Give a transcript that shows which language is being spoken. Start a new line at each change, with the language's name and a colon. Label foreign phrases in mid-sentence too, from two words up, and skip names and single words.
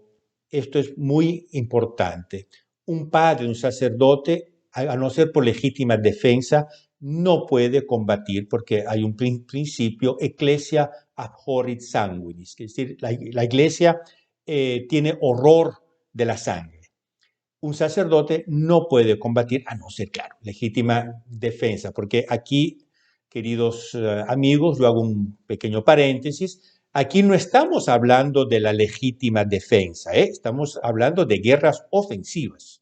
Spanish: Esto es muy importante. Un padre, un sacerdote, a no ser por legítima defensa, no puede combatir porque hay un principio
Latin: ecclesia abhorrit sanguinis,
Spanish: es decir, la iglesia tiene horror de la sangre. Un sacerdote no puede combatir, a no ser, claro, legítima defensa, porque aquí, queridos amigos, yo hago un pequeño paréntesis. Aquí no estamos hablando de la legítima defensa, estamos hablando de guerras ofensivas.